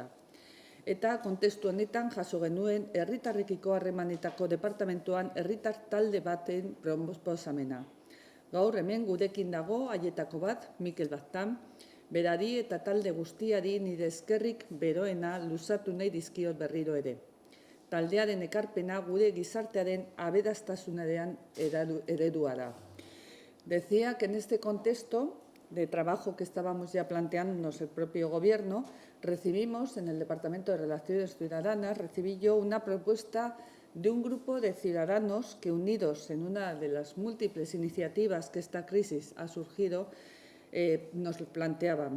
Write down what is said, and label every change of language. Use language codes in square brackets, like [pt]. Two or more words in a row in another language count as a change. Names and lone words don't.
[eu] Eta kontestu honetan jaso genuen herritarrekiko harremanetako departamentoan herritar talde baten proposamena. Gaur hemen gurekin dago haietako bat, Miquel Baztán, berari eta talde guztiari nire eskerrik beroena luzatu nahi dizkiot berriro ere. Taldearen ekarpena gure gizartearen aberastasunaren eredua da. [es] Decía que en este contexto de trabajo que estábamos ya planteándonos el propio Gobierno, recibimos en el Departamento de Relaciones Ciudadanas, recibí yo una propuesta de un grupo de ciudadanos que, unidos en una de las múltiples iniciativas que esta crisis ha surgido, nos planteaban.